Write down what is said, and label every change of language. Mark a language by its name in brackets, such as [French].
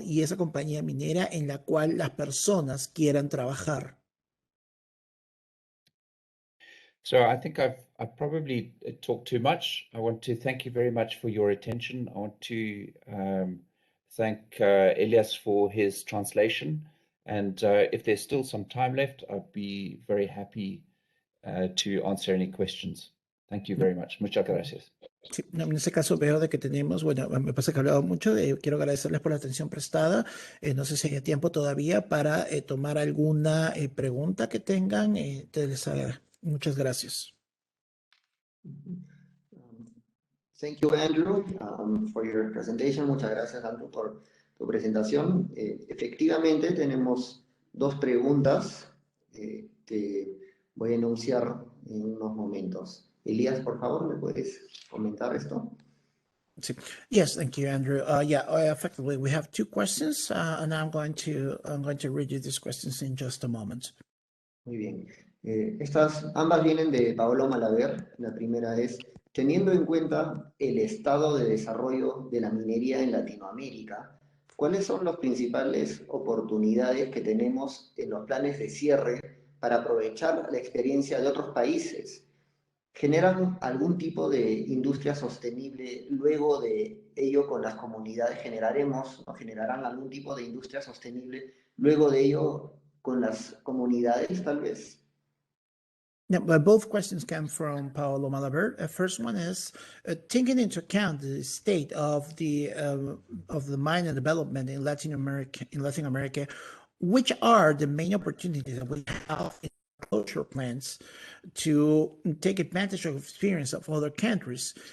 [Spanish] Y esa compañía minera en la cual las personas quieran trabajar. [English] So I think I've probably talked too much. I want to thank you very much for your attention. I want to thank Elias for his translation. And if there's still some time left, I'd be very happy to answer any questions. Thank you very much. [Spanish] Muchas gracias. Sí, no, en ese caso veo de que tenemos, bueno, me pasa que he hablado mucho, quiero agradecerles por la atención prestada. No sé si hay tiempo todavía para tomar alguna pregunta que tengan. Muchas gracias. [English] Thank you, Andrew, for your presentation. [Spanish] Muchas gracias, Andrew, por tu presentación. Efectivamente, tenemos dos preguntas que voy a enunciar en unos momentos. Elías, por favor, ¿me puedes comentar esto? [English] Yes, thank you, Andrew. Effectively, we have two questions, and I'm going to read you these questions in just a moment. [Spanish] Muy bien. Ambas vienen de Paolo Malaver. La primera es, teniendo en cuenta el estado de desarrollo de la minería en Latinoamérica, ¿cuáles son las principales oportunidades que tenemos en los planes de cierre para aprovechar la experiencia de otros países? ¿Generan algún tipo de industria sostenible luego de ello con las comunidades? ¿Generarán algún tipo de industria sostenible luego de ello con las comunidades, tal vez? [English] Now, both questions come from Paolo Malaber. First one is taking into account the state of the mine and development in Latin America, which are the main opportunities that we have in closure plants to take advantage of experience of other countries.